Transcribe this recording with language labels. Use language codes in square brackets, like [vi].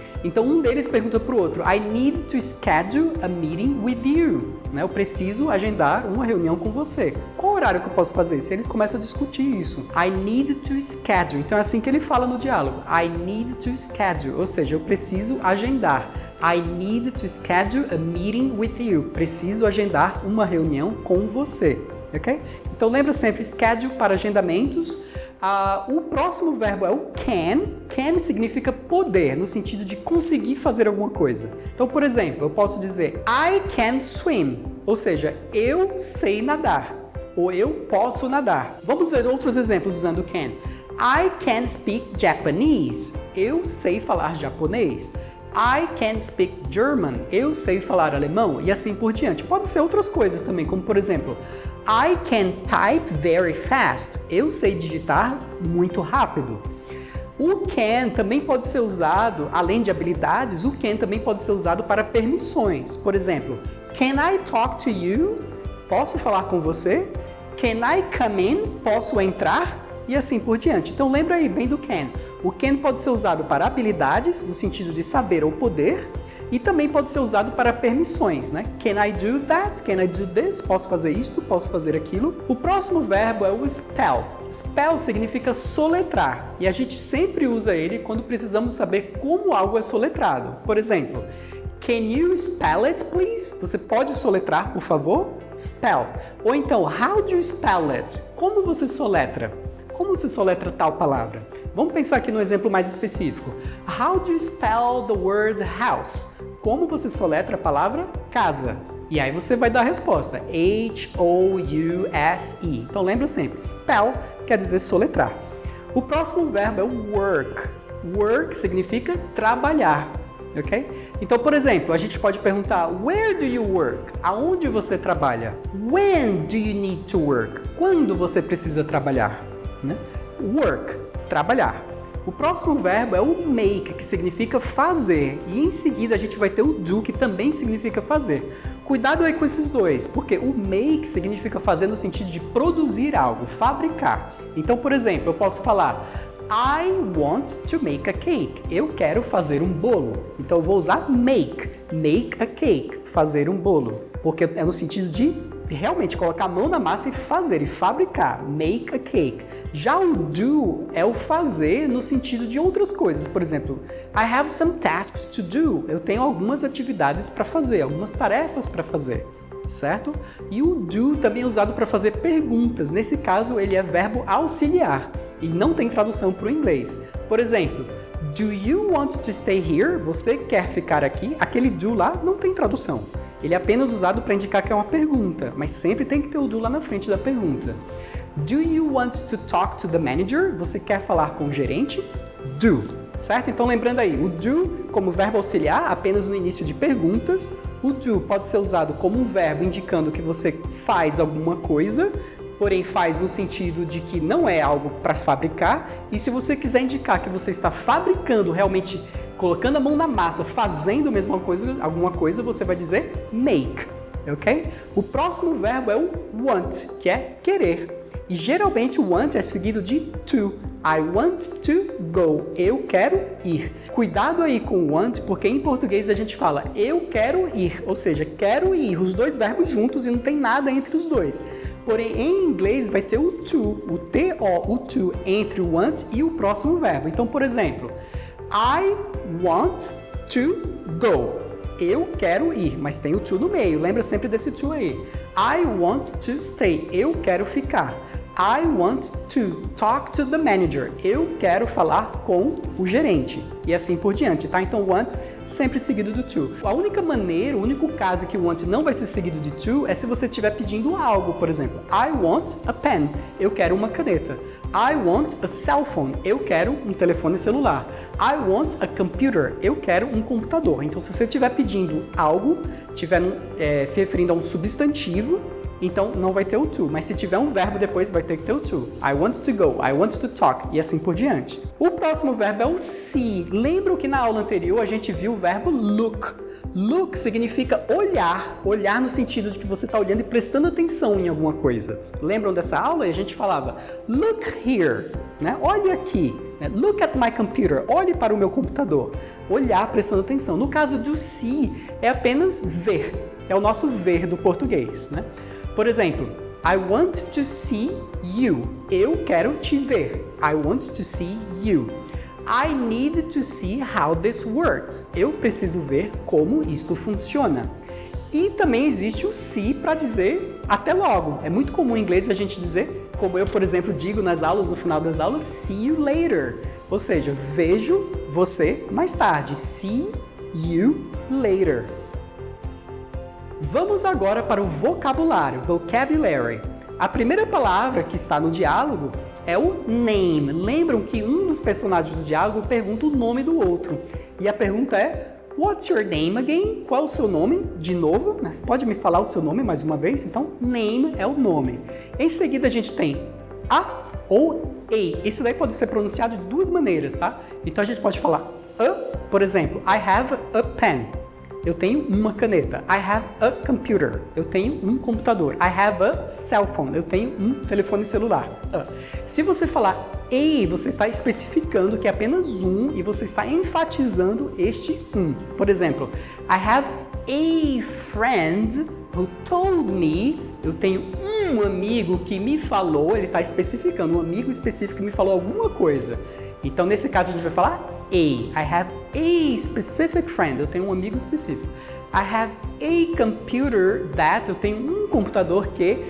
[pt] Então um deles pergunta para o outro, [en] I need to schedule a meeting with you. [pt] Eu preciso agendar uma reunião com você. Qual horário que eu posso fazer? Se eles começam a discutir isso. [en] I need to schedule. [pt] Então é assim que ele fala no diálogo. [en] I need to schedule. [pt] Ou seja, eu preciso agendar. [en] I need to schedule a meeting with you. [pt] Preciso agendar uma reunião com você. Ok? Então lembra sempre, schedule para agendamentos. O próximo verbo é o can. Can significa poder, no sentido de conseguir fazer alguma coisa. Então, por exemplo, eu posso dizer [en] I can swim, [pt] ou seja, eu sei nadar, ou eu posso nadar. Vamos ver outros exemplos usando can. [en] I can speak Japanese, [pt] eu sei falar japonês. [en] I can speak German, [pt] eu sei falar alemão, e assim por diante. Pode ser outras coisas também, como por exemplo, [en] I can type very fast, [pt] eu sei digitar muito rápido. O can também pode ser usado, além de habilidades, o can também pode ser usado para permissões. Por exemplo, [en] can I talk to you? [pt] Posso falar com você? [en] Can I come in? [pt] Posso entrar? E assim por diante. Então lembra aí bem do can. O can pode ser usado para habilidades, no sentido de saber ou poder, e também pode ser usado para permissões, né? [en] Can I do that? Can I do this? [pt] Posso fazer isto? Posso fazer aquilo? O próximo verbo é o spell. Spell significa soletrar, e a gente sempre usa ele quando precisamos saber como algo é soletrado. Por exemplo, [en] can you spell it, please? [pt] Você pode soletrar, por favor? Spell. Ou então, [en] how do you spell it? [pt] Como você soletra? Como você soletra tal palavra? Vamos pensar aqui no exemplo mais específico. [en] How do you spell the word house? [pt] Como você soletra a palavra casa? E aí você vai dar a resposta. H-O-U-S-E. Então lembra sempre, spell quer dizer soletrar. O próximo verbo é o work. Work significa trabalhar. Ok? Então, por exemplo, a gente pode perguntar, [en] where do you work? [pt] Aonde você trabalha? [en] When do you need to work? [pt] Quando você precisa trabalhar? Né? Work, trabalhar. O próximo verbo é o make, que significa fazer, e em seguida a gente vai ter o do, que também significa fazer. Cuidado aí com esses dois, porque o make significa fazer no sentido de produzir algo, fabricar. Então, por exemplo, eu posso falar [en] I want to make a cake. [pt] Eu quero fazer um bolo. Então eu vou usar [en] make a cake, [pt] fazer um bolo, porque é no sentido de realmente colocar a mão na massa e fazer, e fabricar, make a cake. Já o do é o fazer no sentido de outras coisas. Por exemplo, [en] I have some tasks to do. [pt] Eu tenho algumas atividades para fazer, algumas tarefas para fazer, certo? E o do também é usado para fazer perguntas. Nesse caso, ele é verbo auxiliar e não tem tradução para o inglês. Por exemplo, [en] do you want to stay here? [pt] Você quer ficar aqui? Aquele do lá não tem tradução. Ele é apenas usado para indicar que é uma pergunta, mas sempre tem que ter o do lá na frente da pergunta. [en] Do you want to talk to the manager? [pt] Você quer falar com o gerente? Do. Certo? Então lembrando aí, o do como verbo auxiliar apenas no início de perguntas. O do pode ser usado como um verbo indicando que você faz alguma coisa porém faz no sentido de que não é algo para fabricar. E se você quiser indicar que você está fabricando, realmente colocando a mão na massa, fazendo alguma coisa, você vai dizer make, ok? O próximo verbo é o want, que é querer. E geralmente o want é seguido de to. [en] I want to go. [pt] Eu quero ir. Cuidado aí com o want, porque em português a gente fala eu quero ir, ou seja, quero ir, os dois verbos juntos e não tem nada entre os dois. Porém, em inglês vai ter o to, o to, o to entre o want e o próximo verbo. Então, por exemplo, [en] I want to go. [pt] Eu quero ir, mas tem o to no meio. Lembra sempre desse to aí. [en] I want to stay. [pt] Eu quero ficar. [en] I want to talk to the manager. [pt] Eu quero falar com o gerente. E assim por diante, tá? Então, want sempre seguido do to. A única maneira, o único caso que o want não vai ser seguido de to é se você estiver pedindo algo. Por exemplo, [en] I want a pen. [pt] Eu quero uma caneta. [en] I want a cell phone. [pt] Eu quero um telefone celular. [en] I want a computer. [pt] Eu quero um computador. Então, se você estiver pedindo algo, estiver se referindo a um substantivo, então não vai ter o to, mas se tiver um verbo depois vai ter que ter o to. [en] I want to go, I want to talk [pt] e assim por diante. O próximo verbo é o see. Lembram que na aula anterior a gente viu o verbo look. Look significa olhar, olhar no sentido de que você está olhando e prestando atenção em alguma coisa. Lembram dessa aula? E a gente falava [en] look here, [pt] né? Olhe aqui. [en] Look at my computer. [pt] Olhe para o meu computador. Olhar prestando atenção. No caso do see, é apenas ver. É o nosso ver do português, né? Por exemplo, [en] I want to see you. [pt] Eu quero te ver. [en] I want to see you. I need to see how this works. [pt] Eu preciso ver como isto funciona. E também existe o see para dizer até logo. É muito comum em inglês a gente dizer, como eu, por exemplo, digo nas aulas, no final das aulas, [en] see you later. [pt] Ou seja, vejo você mais tarde. [en] See you later. [pt] Vamos agora para o vocabulário, vocabulary. A primeira palavra que está no diálogo é o name. Lembram que um dos personagens do diálogo pergunta o nome do outro. E a pergunta é, [en] what's your name again? [pt] Qual é o seu nome? De novo, né? Pode me falar o seu nome mais uma vez? Então, name é o nome. Em seguida, a gente tem a ou a. Esse daí pode ser pronunciado de duas maneiras, tá? Então, a gente pode falar a, por exemplo, [en] I have a pen. [pt] Eu tenho uma caneta. [en] I have a computer. [pt] Eu tenho um computador. [en] I have a cell phone. [pt] Eu tenho um telefone celular. Se você falar a, você está especificando que é apenas um e você está enfatizando este um. Por exemplo, [en] I have a friend who told me. [pt] Eu tenho um amigo que me falou, ele está especificando, um amigo específico que me falou alguma coisa. Então, nesse caso, a gente vai falar a. [en] I have a specific friend. [pt] Eu tenho um amigo específico. [en] I have a computer that. [pt] Eu tenho um computador que.